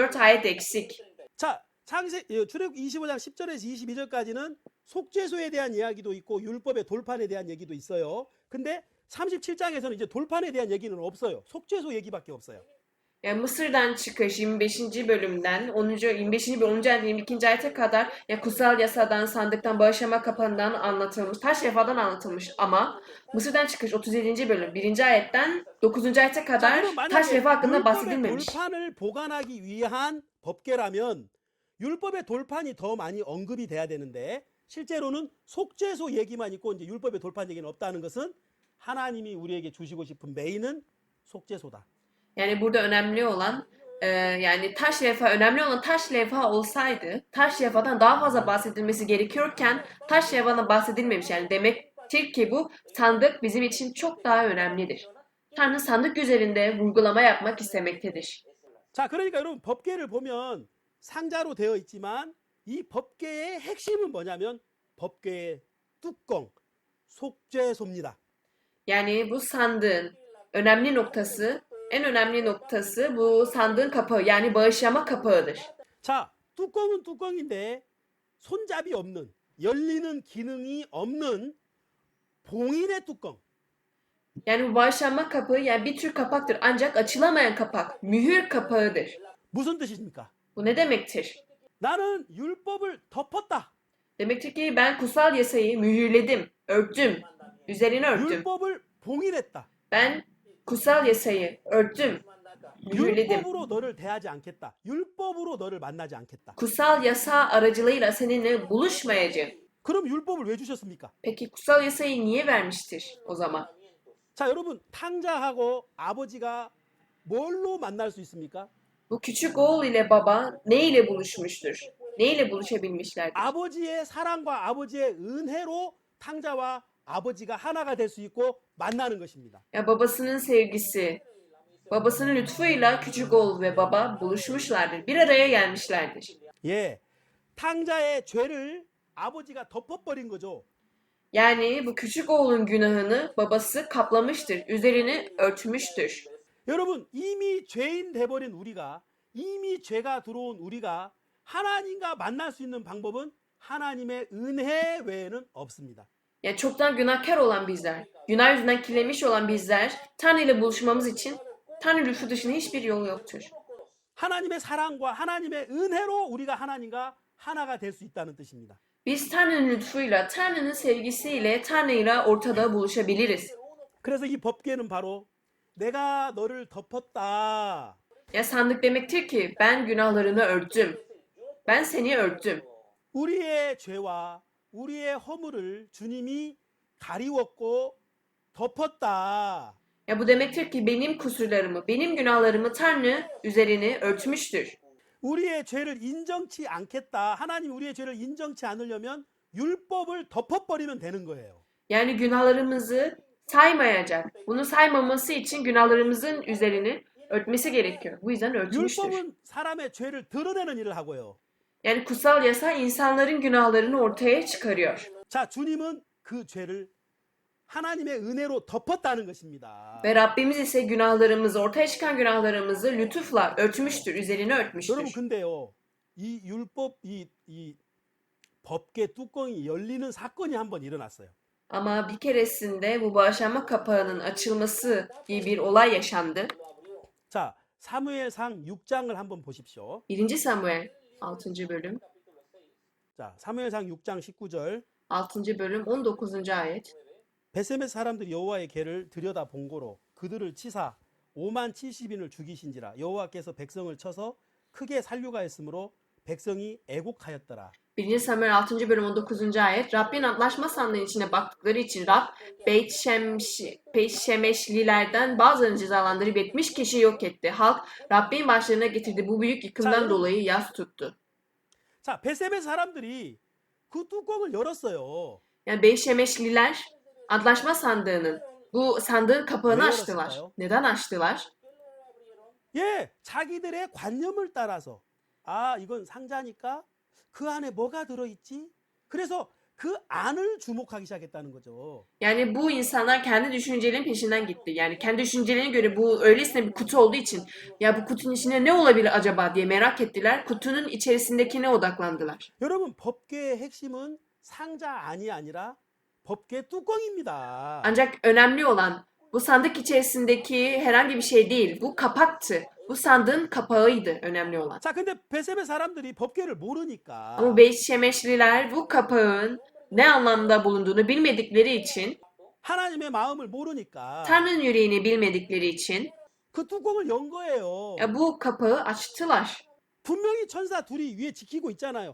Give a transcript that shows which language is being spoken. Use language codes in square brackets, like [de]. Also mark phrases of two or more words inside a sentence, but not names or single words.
[tr] 4 ayet eksik. [ko] 자, 출애굽기 25장 10절에서 22절까지는 속죄소에 대한 이야기도 있고 율법의 돌판에 대한 얘기도 있어요. 근데 37장에서는 이제 돌판에 대한 얘기는 없어요. 속죄소 얘기밖에 없어요. [tr] Yani Mısır'dan çıkış 25. bölümden 25. ve 10. ayet 22. ayete kadar ya kutsal yasadan, sandıktan, bağışlama kapağından anlatılmış, taş levhadan anlatılmış ama Mısır'dan çıkış 37. bölüm 1. ayetten 9. ayete [ko] 자, [tr] kadar [ko] 그럼 [tr] taş [ko] 만약에 [tr] levha hakkında [ko] 율법의 [tr] bahsedilmemiş. [ko] 돌판을 보관하기 위한 법궤라면 율법의 돌판이 더 많이 언급이 돼야 되는데 실제로는 속죄소 얘기만 있고 이제 율법의 돌판 얘기는 없다는 것은 하나님이 우리에게 주시고 싶은 메인은 속죄소다. [tr] Yani burada önemli olan yani taş levha önemli olan taş levha olsaydı taş levhadan daha fazla bahsedilmesi gerekiyorken taş levhadan bahsedilmemiş. Yani demektir ki bu sandık bizim için çok daha önemlidir. Tanrı sandık üzerinde vurgulama yapmak istemektedir. [ko] 자, 그러니까 여러분 법궤를 보면 상자로 되어 있지만 이 법궤의 핵심은 뭐냐면 법궤의 뚜껑, 속죄소입니다. [tr] Yani bu sandığın önemli noktası, en önemli noktası bu sandığın kapağı yani bağışlama kapağıdır. [ko] 자, 뚜껑은 뚜껑인데 손잡이 없는, 열리는 기능이 없는 봉인의 뚜껑. [tr] Yani bu bağışlanma kapağı yani bir tür kapaktır ancak açılamayan kapak, mühür kapağıdır. [ko] 무슨 뜻입니까? [tr] Bu ne demektir? [ko] 나는 율법을 덮었다. [tr] Demektir ki ben kutsal yasayı mühürledim, örttüm, üzerine örttüm. [ko] 율법을 봉인했다. [tr] Ben kutsal yasayı örttüm, Mühürledim. [ko] 율법으로 너를 대하지 않겠다. 율법으로 너를 만나지 않겠다. [tr] Kutsal yasa aracılığıyla seninle buluşmayacağım. [ko] 그럼 율법을 왜 주셨습니까? [tr] Peki kutsal yasayı niye vermiştir o zaman? [ko] 자, 여러분, 탕자하고 아버지가 뭘로 만날 수 있습니까? [tr] Bu küçük oğul ile baba ne ile buluşmuştur? Ne ile buluşabilmişlerdir? [ko] 아버지의 사랑과 아버지의 은혜로 탕자와 아버지가 하나가 될 수 있고 만나는 것입니다. [tr] Ya babasının sevgisi, babasının lütfuyla küçük oğul ve baba buluşmuşlardır. Bir araya gelmişlerdir. [ko] 예, 탕자의 죄를 아버지가 덮어버린 거죠. [tr] Yani bu küçük oğlun günahını babası kaplamıştır, üzerini örtmüştür. [ko] 여러분, 이미 죄인 돼버린 우리가, 이미 죄가 들어온 우리가 하나님과 만날 수 있는 방법은 하나님의 은혜 외에는 없습니다. [tr] Yani çoktan günahkar olan bizler, günah yüzünden kirlenmiş olan bizler, Tanrı ile buluşmamız için Tanrı lütfu dışında hiçbir yol yoktur. [ko] 하나님의 사랑과 하나님의 은혜로 우리가 하나님과 하나가 될 수 있다는 뜻입니다. [tr] Biz Tanrı'nın lütfuyla, Tanrı'nın sevgisiyle Tanrı'yla ortada buluşabiliriz. [ko] 그래서 이 법궤는 바로 내가 너를 덮었다. [tr] Ya sandık demektir ki ben günahlarını örttüm. Ben seni örttüm. [ko] 우리의 죄와 우리의 허물을 주님이 가리웠고 덮었다. [tr] Ya bu demektir ki benim kusurlarımı, benim günahlarımı Tanrı üzerini örtmüştür. [ko] 우리의 죄를 인정치 않겠다. 하나님 우리의 죄를 인정치 않으려면 율법을 덮어버리면 되는 거예요. [tr] Yani günahlarımızı saymayacak. Bunu saymaması için günahlarımızın üzerini örtmesi gerekiyor. Bu yüzden örtmüştür. [ko] 율법은 사람의 죄를 드러내는 일을 하고요. [tr] Yani kutsal yasa insanların günahlarını ortaya çıkarıyor. [ko] 자, 주님은 그 죄를 하나님의 은혜로 덮었다는 것입니다. [tr] Ve Rabbimiz ise günahlarımızı, ortaya çıkan günahlarımızı lütufla örtmüştür, üzerine [ko] 여러분 [tr] örtmüştür. [ko] 근데요, 이 율법 이 법궤 뚜껑이 열리는 사건이 한번 일어났어요. [tr] Ama bir keresinde bu bağışlanma kapağının açılması gibi bir olay yaşandı. [ko] 자, 사무엘상 6장을 한번 보십시오. [tr] 1. Samuel 6. bölüm, [ko] 자, 사무엘상 6장 19절. [tr] 6. bölüm 19. ayet. [ko] 베세메 사람들이 여호와의 궤를 들여다 본고로 그들을 치사 5만 70인을 죽이신지라 여호와께서 백성을 쳐서 크게 살류가했으므로 백성이 애곡하였더라. [tr] 1. Samuel 6. bölüm 19. ayet. Rabbin antlaşma sandığının içine baktıkları için Rab Beyt Şemeşlilerden bazılarını cezalandırıp 70 kişi yok etti. Halk Rabbin başlarına getirdiği bu büyük yıkımdan dolayı yas tuttu. [ko] 자, 베세메 사람들이 그 뚜껑을 열었어요. [tr] Yani Beyt Şemeşliler antlaşma sandığının bu sandığın kapağını Ne açtılar. yarasındayo? Neden açtılar? [ko] 예, 자기들의 관념을 따라서 아, 이건 상자니까 그 안에 뭐가 들어있지? 그래서 그 안을 주목하기 시작했다는 거죠. [tr] Yani bu insanlar kendi düşüncelerinin peşinden gitti. Yani kendi düşüncelerine göre bu öylesine bir kutu olduğu için ya bu kutunun içinde ne olabilir acaba diye merak ettiler. Kutunun içerisindekine odaklandılar. [ko] 여러분, 법궤의 핵심은 상자 안이 아니라 법궤 뚜껑입니다. [tr] Ancak önemli olan bu sandık içerisindeki herhangi bir şey değil. Bu kapaktı. Bu sandığın kapağıydı önemli olan. [ko] 자, 근데 베세메 사람들이 법궤를 모르니까 [tr] Ama Beyt Şemeşliler bu kapağın ne anlamda bulunduğunu bilmedikleri için, [ko] 하나님의 마음을 모르니까 [tr] Tanrı'nın yüreğini bilmedikleri için [ko] 그 뚜껑을 연 거예요. [tr] ya bu kapağı açtılar. [ko] 분명히 천사 둘이 위에 지키고 있잖아요.